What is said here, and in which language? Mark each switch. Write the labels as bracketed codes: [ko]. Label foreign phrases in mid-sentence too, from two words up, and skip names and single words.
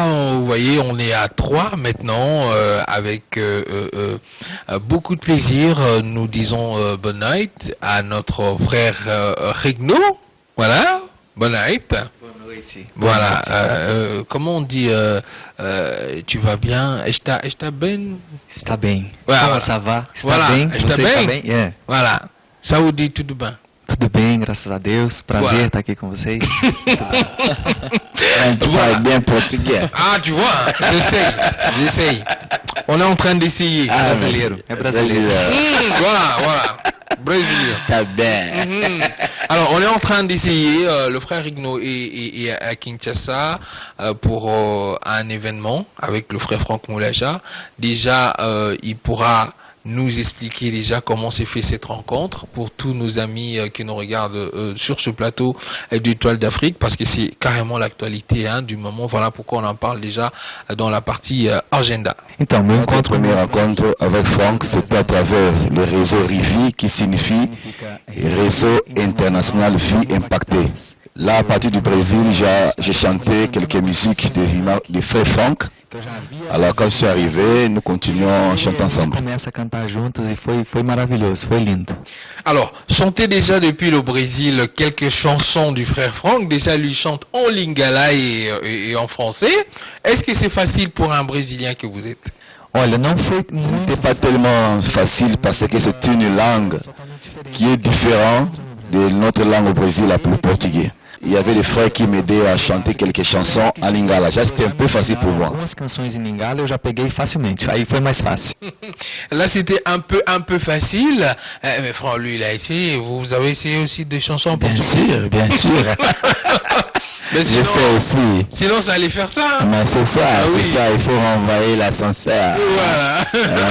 [fr] Vous voyez, on est à 3 maintenant, avec beaucoup de plaisir. Nous disons bonne night à notre frère Regno. Voilà, bonne night. Voilà, comment on dit, tu vas bien? [pt] Está bem? Está bem. [fr] Voilà. Como ça va? [pt] Está [fr] Voilà. [pt] bem? Está Você bem? está bem? Yeah. Voilà, saúde, tudo bem. Tudo bem, graças a Deus. Prazer [fr] Voilà. [pt] estar aqui com vocês. [fr] Tu parles bien portugais. Ah, tu vois, j'essaye. On est en train d'essayer. Ah, [pt] brasileiro. [fr] merci. [pt] É brasileiro. [fr] Voilà. Brésil. T'as bien. Alors, on est en train d'essayer, le frère Rigno est à Kinshasa pour un événement avec le frère Franck Moulaja. Déjà, il pourra nous expliquer déjà comment s'est fait cette rencontre pour tous nos amis qui nous regardent sur ce plateau d'Étoile d'Afrique, parce que c'est carrément l'actualité du moment. Voilà pourquoi on en parle déjà dans la partie agenda. [pt] Então, meu [fr] Notre [pt] encontro [fr] première rencontre avec Franck, c'était à travers le réseau RIVI, qui signifie Réseau International Vie Impactée. Là, à partir du Brésil, j'ai chanté quelques musiques de frère Franck. Alors, quand je suis arrivé, nous continuons à chanter ensemble. [pt] começa a cantar juntos e foi maravilhoso, foi lindo. [fr] Alors, chanter déjà depuis le Brésil quelques chansons du frère Franck. Déjà, lui chante en lingala et en français. Est-ce que c'est facile pour un Brésilien que vous êtes? [pt] Olha, não foi [fr] Ce n'était [pt] muito [fr] pas tellement facile parce que c'est une langue qui est différente de notre langue au Brésil, le portugais. Il y avait des frères qui m'aidaient à chanter quelques chansons en lingala. Já c'était un peu facile pour moi. [pt] algumas canções em Lingala, eu já peguei facilmente. Aí foi mais fácil. [fr] Là, c'était un peu facile. Mais Franck, lui, il a essayé. Vous avez essayé aussi des chansons en Bien portugais? sûr, bien sûr. Mais Je sinon, sais aussi. sinon, ça allait faire ça. Mais c'est ça, oui. c'est ça. Il faut renvoyer l'ascenseur. Voilà.